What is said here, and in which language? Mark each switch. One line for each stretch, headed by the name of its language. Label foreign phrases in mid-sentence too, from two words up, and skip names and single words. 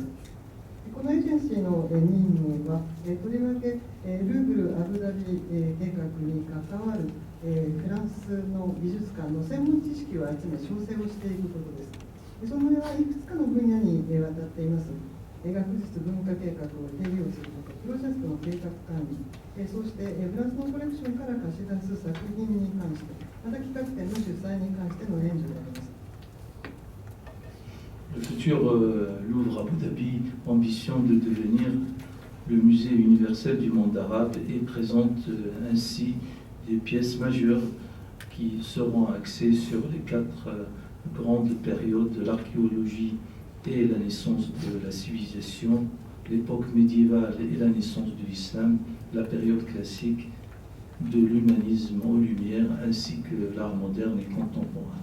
Japanese: このエージェンシーの任務は、とりわけルーブル・アブダビ計画に関わるフランスの美術館の専門知識を集め、調整をしていくことです。その上はいくつかの分野にわたっています。学術文化計画を定義をすること、プロジェクトの計画管理、そしてフランスのコレクションから貸し出す作品に関して、また企画展の主催に関しての援助であります。
French: Le futur Louvre Abu Dhabi ambitionne de devenir le musée universel du monde arabe et présente ainsi des pièces majeures qui seront axées sur les 4 grandes périodes de l'archéologie et la naissance de la civilisation, l'époque médiévale et la naissance de l'islam, la période classique de l'humanisme aux Lumières, ainsi que l'art moderne et contemporain.